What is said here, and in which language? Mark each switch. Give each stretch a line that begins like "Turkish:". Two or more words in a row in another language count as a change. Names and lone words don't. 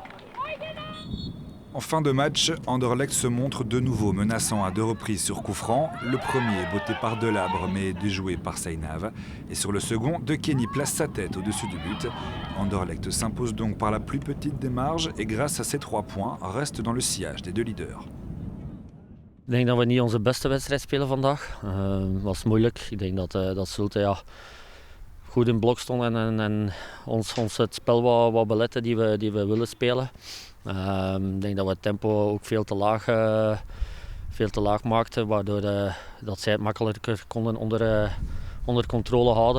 French: En fin de match, Anderlecht se montre de nouveau menaçant à 2 reprises sur coup franc. Le premier botté par Delabre mais déjoué par Seinav. Et sur le second, De Kenny place sa tête au-dessus du but. Anderlecht s'impose donc par la plus petite des marges et grâce à ses 3 points reste dans le sillage des 2 leaders.
Dutch: Ik denk dat we niet onze beste wedstrijd spelen vandaag. Het was moeilijk. Ik denk dat Zulte goed in blok stond en ons het spel wat beletten die we willen spelen. Ik denk dat we het tempo ook veel te laag maakten, waardoor dat zij het makkelijker konden onder controle houden.